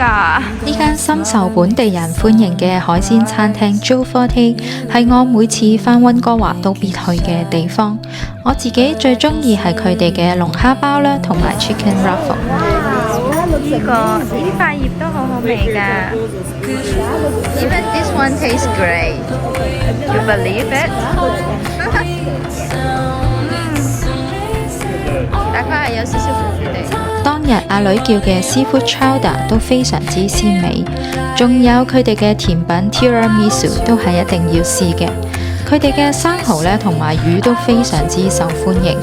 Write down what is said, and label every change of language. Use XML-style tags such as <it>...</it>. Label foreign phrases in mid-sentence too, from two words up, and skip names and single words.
<yue>呢間深受本地人歡迎嘅海鮮餐廳 Joe Forte 係我每次返溫哥華都必去嘅地方。我自己最中意係佢哋嘅龍蝦包啦，同埋 Chicken Ruffle。呢塊葉都好好味㗎。</yue> <en>Even this one tastes great. You believe it?</en> <yue>大概係有少少苦苦地。當日阿女叫嘅 Seafood Chowder 都非常之鮮美，仲有佢哋嘅甜品 Tiramisu 都係一定要試嘅。佢哋嘅生蠔呢同埋魚都非常之受歡迎。</yue>